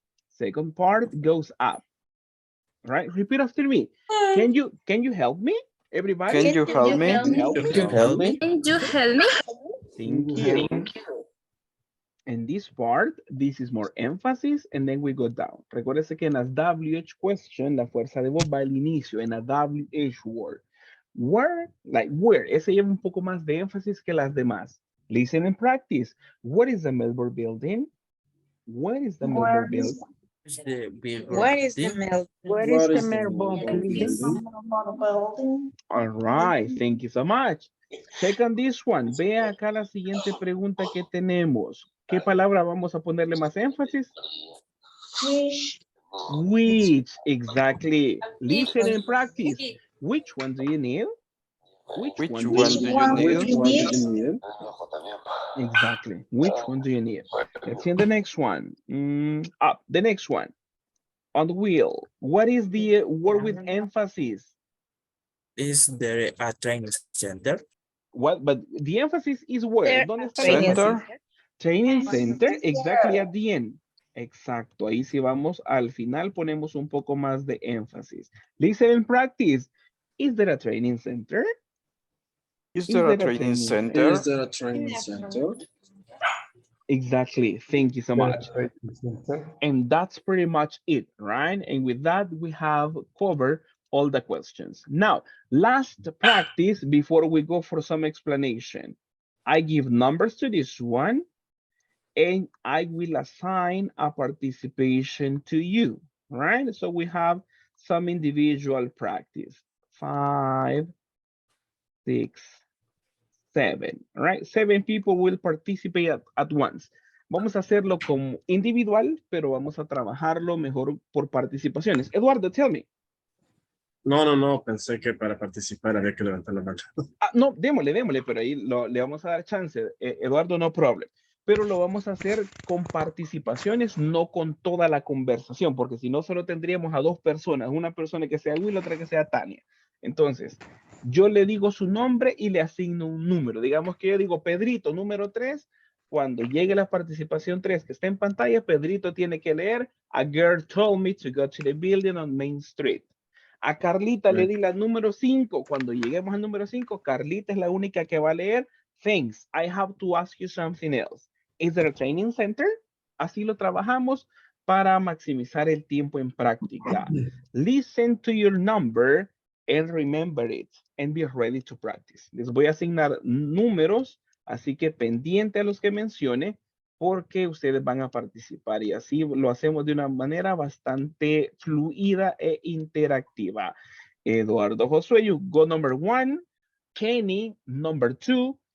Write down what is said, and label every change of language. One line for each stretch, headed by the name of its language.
English: Second part goes up, right? Repeat after me. Can you help me? Everybody? Can you help You me? help me? Help Can me? you help me? Can you help me? Thank you. And this part, this is more emphasis, and then we go down.
Spanish: Recuérdese que en las WH question, la fuerza de voz va al inicio, en la WH word.
English: Where, like where,
Spanish: ese lleva un poco más de énfasis que las demás.
English: Listen and practice. What is the Melbourne building? Where is the Melbourne building? Is the Where is the building? milk? Where is the Melbourne building? All right, thank you so much. Check on this one.
Spanish: Vea acá la siguiente pregunta que tenemos. ¿Qué palabra vamos a ponerle más énfasis?
English: Which, exactly. Listen and practice. Which one do you need? Which Which one do you one do you need? Exactly. Which one do you need? Let's see the next one. Up, the next one. On will. What is the word with emphasis? Is there a training center? What? But the emphasis is where? There
Spanish: ¿Dónde
English: are
Spanish: está el énfasis?
English: Center. Training center, exactly at the end.
Spanish: Exacto, ahí sí vamos, al final ponemos un poco más de énfasis.
English: Listen and practice. Is there a training center? Is there a training center? Is there a training center? Exactly, thank you so much. And that's pretty much it, right? And with that, we have covered all the questions. Now, last practice before we go for some explanation. I give numbers to this one, and I will assign a participation to you, right? So we have some individual practice. 5, 6, 7, right? 7 people will participate at once.
Spanish: Vamos a hacerlo como individual, pero vamos a trabajarlo mejor por participaciones.
English: Eduardo, tell me.
Spanish: No, pensé que para participar había que levantar la mano. No, démosle, pero ahí le vamos a dar chance.
English: Eduardo, no problem.
Spanish: Pero lo vamos a hacer con participaciones, no con toda la conversación, porque si no, solo tendríamos a 2 personas, una persona que sea Will, otra que sea Tania. Entonces, yo le digo su nombre y le asigno un número. Digamos que yo digo Pedrito, número 3. Cuando llegue la participación 3 que está en pantalla, Pedrito tiene que leer
English: A girl told me to go to the building on Main Street.
Spanish: A Carlita le di la número 5. Cuando lleguemos al número 5, Carlita es la única que va a leer.
English: Thanks, I have to ask you something else. Is there a training center?
Spanish: Así lo trabajamos para maximizar el tiempo en práctica.
English: Listen to your number and remember it and be ready to practice.
Spanish: Les voy a asignar números, así que pendiente a los que mencione, porque ustedes van a participar y así lo hacemos de una manera bastante fluida e interactiva.
English: Eduardo Josué, you go number 1. Kenny, number 2.